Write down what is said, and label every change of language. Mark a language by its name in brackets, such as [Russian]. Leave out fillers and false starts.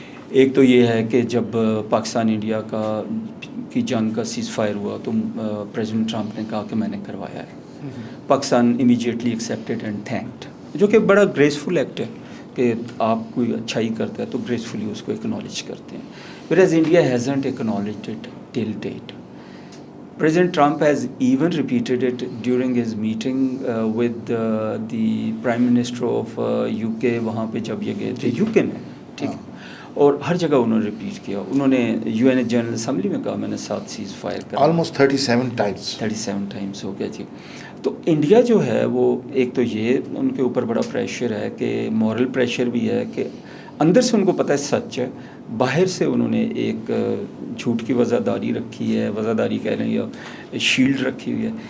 [Urdu] ایک تو یہ ہے کہ جب پاکستان انڈیا کی جنگ کا سیز فائر ہوا تو پریزیڈنٹ ٹرمپ نے کہا کہ میں نے کروایا ہے. پاکستان [English] immediately accepted and thanked, [Urdu] جو کہ بڑا گریسفل ایکٹ ہے کہ آپ کوئی اچھائی کرتا ہے تو گریسفلی اس کو ایکنالج کرتے ہیں. [English] whereas India hasn't acknowledged it till date. President Trump has even repeated it during his meeting with the Prime Minister of UK. [Urdu] وہاں پہ جب یہ گئے تھے UK میں, ٹھیک ہے, اور ہر جگہ انہوں نے ریپیٹ کیا. انہوں نے UN جنرل اسمبلی میں کہا میں نے 7 سیز فائر کر, [English] almost 37 [Urdu] ٹائمس ہو گیا جی. تو انڈیا جو ہے وہ ایک تو یہ ان کے اوپر بڑا پریشر ہے کہ مورل پریشر بھی ہے کہ اندر سے ان کو پتہ ہے سچ ہے, باہر سے انہوں نے ایک جھوٹ کی وزاداری رکھی ہے, وزاداری کہہ رہے ہیں یا شیلڈ رکھی ہوئی ہے.